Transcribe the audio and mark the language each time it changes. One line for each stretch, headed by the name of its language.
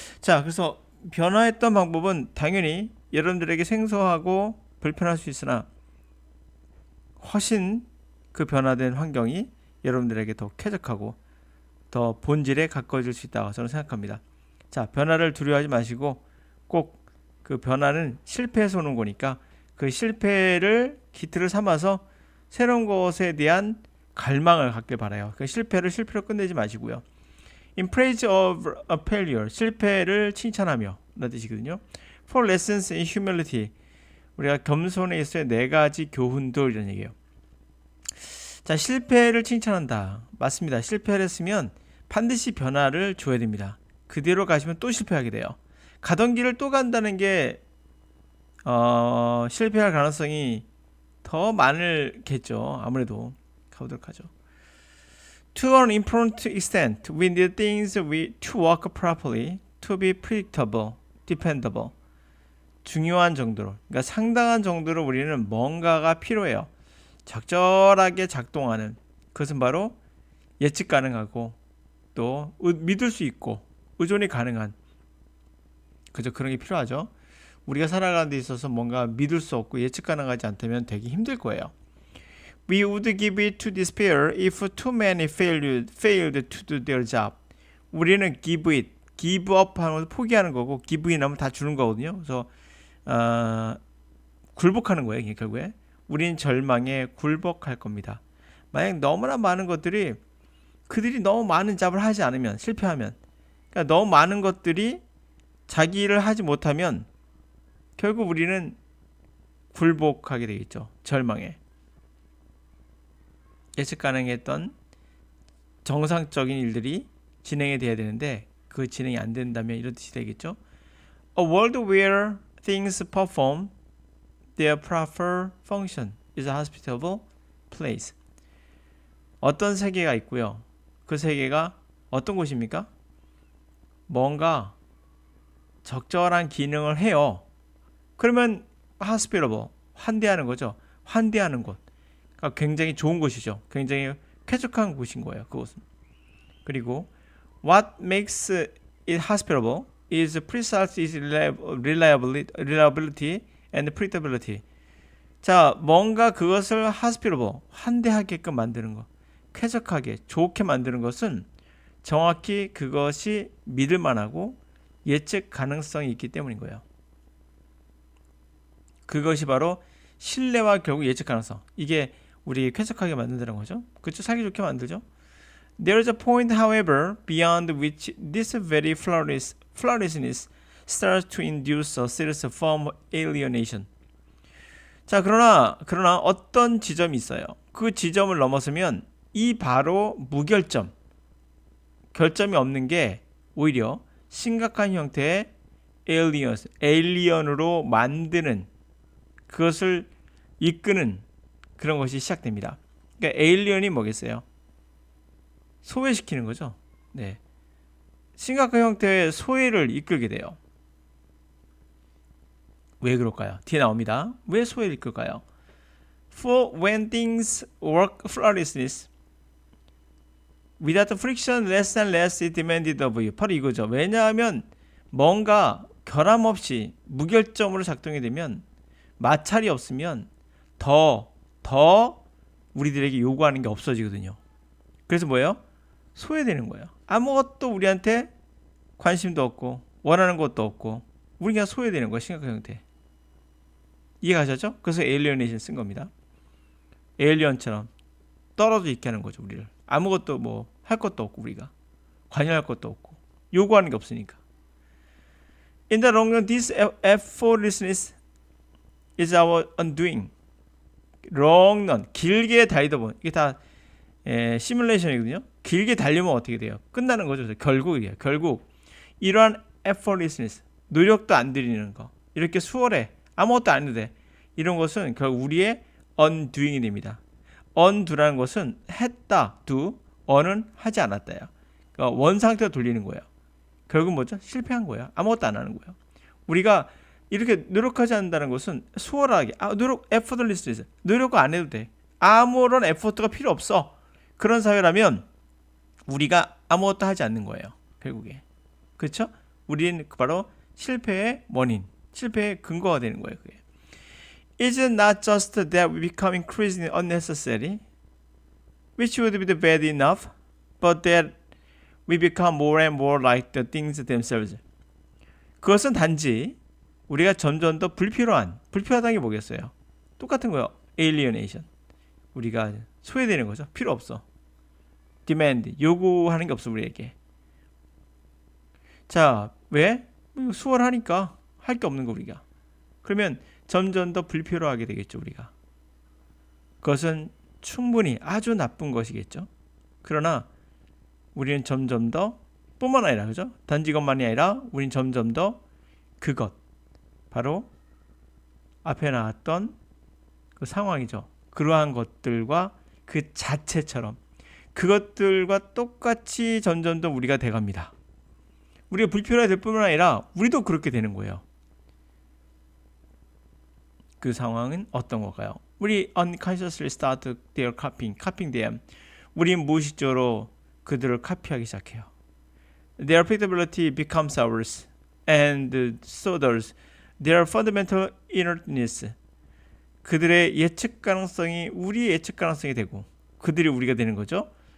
Korean: 자, 그래서 변화했던 방법은 당연히 여러분들에게 생소하고 불편할 수 있으나 훨씬 그 변화된 환경이 여러분들에게 더 쾌적하고 더 본질에 가까워질 수 있다고 저는 생각합니다. 자, 변화를 두려워하지 마시고 꼭 그 변화는 실패해서 오는 거니까 그 실패를 기틀을 삼아서 새로운 것에 대한 갈망을 갖길 바라요. 그 실패를 실패로 끝내지 마시고요.
English: In praise of a failure,
Korean: 실패를 칭찬하며 라는 뜻이거든요.
English: For lessons in humility,
Korean: 우리가 겸손에 있어야 네 가지 교훈들 이런 얘기예요. 자, 실패를 칭찬한다. 맞습니다. 실패를 했으면 반드시 변화를 줘야 됩니다. 그대로 가시면 또 실패하게 돼요. 가던 길을 또 간다는 게 실패할 가능성이 더 많겠죠. 아무래도 가보도록 하죠.
English: To an important extent, we need things to work properly, to be predictable, dependable.
Korean: 중요한 정도로, 그러니까 상당한 정도로 우리는 뭔가가 필요해요. 적절하게 작동하는, 그것은 바로 예측 가능하고 또 믿을 수 있고 의존이 가능한, 그죠? 그런 게 필요하죠. 우리가 살아가는 데 있어서 뭔가 믿을 수 없고 예측 가능하지 않다면 되게 힘들 거예요.
English: We would give it to despair if too many failed to do their job.
Korean: 우리는
English: give up
Korean: 하는 것을 포기하는 거고
English: give in
Korean: 하면 다 주는 거거든요. 그래서 굴복하는 거예요. 결국에 우리는 절망에 굴복할 겁니다. 만약 너무나 많은 것들이 그들이 너무 많은 잡을 하지 않으면 실패하면, 그러니까 너무 많은 것들이 자기 일을 하지 못하면 결국 우리는 굴복하게 되겠죠. 절망에. 예측 가능했던 정상적인 일들이 진행이 돼야 되는데 그 진행이 안 된다면 이런 뜻이 되겠죠.
English: A world where things perform their proper function is a hospitable place.
Korean: 어떤 세계가 있고요. 그 세계가 어떤 곳입니까? 뭔가 적절한 기능을 해요. 그러면 hospitable, 환대하는 거죠. 환대하는 곳. 그러니까 굉장히 좋은 곳이죠. 굉장히 쾌적한 곳인 거예요. 그곳은. 그리고
English: what makes it hospitable is precisely its reliability and predictability.
Korean: 자, 뭔가 그것을 hospitable, 환대하게끔 만드는 거, 쾌적하게, 좋게 만드는 것은 정확히 그것이 믿을 만하고 예측 가능성이 있기 때문인 거예요. 그것이 바로 신뢰와 결국 예측 가능성. 이게 우리 쾌적하게 만든다는 거죠. 그쵸? 살기 좋게 만들죠.
English: There is a point, however, beyond which this very flawlessness starts to induce a serious form of alienation.
Korean: 자, 그러나 어떤 지점이 있어요. 그 지점을 넘어서면 이 바로 무결점, 결점이 없는 게 오히려 심각한 형태의 에일리언으로 만드는, 그것을 이끄는 그런 것이 시작됩니다. 그러니까 에일리언이 뭐겠어요? 소외시키는 거죠. 네. 심각한 형태의 소외를 이끌게 돼요. 왜 그럴까요? 뒤에 나옵니다. 왜 소외를 이끌까요?
English: For when things work flawlessly, without friction, less and less is demanded of you.
Korean: 바로 이거죠. 왜냐하면 뭔가 결함 없이 무결점으로 작동이 되면, 마찰이 없으면 더 우리들에게 요구하는 게 없어지거든요. 그래서 뭐예요? 소외되는 거예요. 아무것도 우리한테 관심도 없고 원하는 것도 없고 우리 그냥 소외되는 거예요. 심각한 형태. 이해가셨죠? 그래서 에일리어네이션 쓴 겁니다. 에일리언처럼 떨어져 있게 하는 거죠. 우리를. 아무것도 뭐 할 것도 없고, 우리가 관여할 것도 없고 요구하는 게 없으니까.
English: In the long run, this effortlessness is our undoing.
Korean: long run, 길게 달리다 보면, 이게 다 시뮬레이션이거든요. 길게 달리면 어떻게 돼요? 끝나는 거죠. 결국이에요. 결국 이러한 effortlessness, 노력도 안 들이는 거, 이렇게 수월해, 아무것도 안 해도 돼, 이런 것은 결국 우리의 undoing이 됩니다. undo라는 것은 했다, do, on은 하지 않았다요. 그러니까 원 상태로 돌리는 거예요. 결국 뭐죠? 실패한 거예요. 아무것도 안 하는 거예요. 우리가 이렇게 노력하지 않는다는 것은 수월하게, effortlessness, 노력 안 해도 돼, 아무런 에포트가 필요 없어, 그런 사회라면 우리가 아무것도 하지 않는 거예요. 결국에. 그렇죠? 우리는 바로 실패의 원인, 실패의 근거가 되는 거예요. 그게.
English: It's not just that we become increasingly unnecessary, which would be bad enough, but that we become more and more like the things themselves.
Korean: 그것은 단지 우리가 점점 더 불필요하다는 게 뭐겠어요? 똑같은 거예요. alienation. 우리가 소외되는 거죠. 필요 없어. demand, 요구하는 게 없어, 우리에게. 자, 왜? 수월하니까 할 게 없는 거, 우리가. 그러면 점점 더 불필요하게 되겠죠, 우리가. 그것은 충분히 아주 나쁜 것이겠죠. 그러나 우리는 점점 더, 뿐만 아니라, 그죠? 단지 이것만이 아니라 우리는 점점 더 그것, 바로 앞에 나왔던 그 상황이죠. 그러한 것들과 그 자체처럼, 그것들과 똑같이 점점 더 우리가 돼갑니다. 우리가 불필요할 뿐만 아니라 우리도 그렇게 되는 거예요. 그 상황은 어떤 걸까요? 우리
English: unconsciously start their copying them.
Korean: 우리 무의식적으로 그들을 카피하기 시작해요.
English: Their predictability becomes ours, and so does their fundamental inertness.
Korean: 그들의 예측 가능성이 우리의 예측 가능성이 되고, 그들이 우리가 되는 거죠.